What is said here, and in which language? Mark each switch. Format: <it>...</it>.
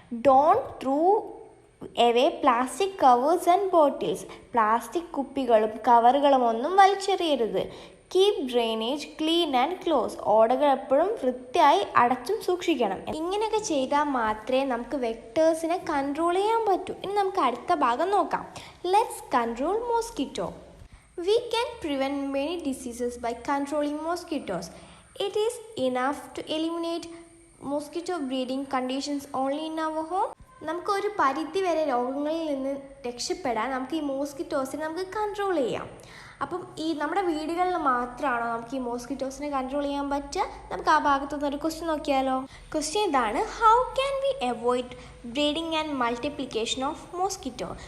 <en>Don't throw away plastic covers and bottles.</en> <ml>Plastic കുപ്പികളും കവറുകളും ഒന്നും വലിച്ചെറിയരുത്.</ml> <en>Keep drainage clean and close.</en> <ml>ഓടകൾ എപ്പോഴും വൃത്തിയായി അടച്ചും സൂക്ഷിക്കണം. ഇങ്ങനെയൊക്കെ ചെയ്താൽ മാത്രമേ നമുക്ക് വെക്ടേഴ്സിനെ കൺട്രോൾ ചെയ്യാൻ പറ്റൂ. ഇനി നമുക്ക് അടുത്ത ഭാഗം നോക്കാം.</ml> <en>Let's control mosquito. We can prevent many diseases by controlling mosquitoes. It is enough to eliminate mosquito breeding conditions only in our home.</en> <ml>നമുക്ക് ഒരു പരിധി വരെ രോഗങ്ങളിൽ നിന്ന് രക്ഷപ്പെടാൻ നമുക്ക് ഈ മോസ്കിറ്റോസിനെ നമുക്ക് കൺട്രോൾ ചെയ്യാം. അപ്പം ഈ നമ്മുടെ വീടുകളിൽ മാത്രമാണോ നമുക്ക് ഈ മോസ്കിറ്റോസിനെ കൺട്രോൾ ചെയ്യാൻ പറ്റുക? നമുക്ക് ആ ഭാഗത്തു നിന്നൊരു ക്വസ്റ്റ്യൻ നോക്കിയാലോ. ക്വസ്റ്റ്യൻ ഇതാണ്:</ml> <en>How can we avoid breeding and multiplication of mosquito?</en>